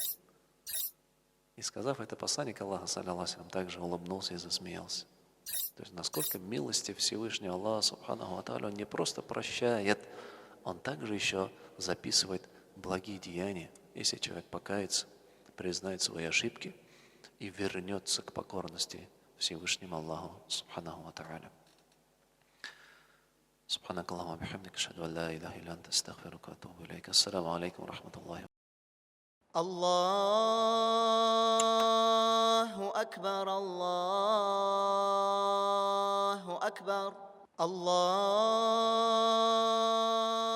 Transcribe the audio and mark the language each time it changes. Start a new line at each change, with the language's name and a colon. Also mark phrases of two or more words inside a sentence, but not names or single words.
Russian: И сказав это, посланник Аллаха, саллиллаху также улыбнулся и засмеялся. То есть насколько милости Всевышнего Аллаха
Arabic: سبحانه وتعالى,
Russian: Он не просто прощает, Он также еще записывает благие деяния, если человек покается, признает свои ошибки и вернется к покорности Всевышнему Аллаху
Arabic: سبحانه وتعالى. سبحانك اللهم وبحمدك أشهد أن لا إله إلا أنت أستغفرك وأتوب إليك. السلام عليكم ورحمة الله. الله أكبر الله أكبر الله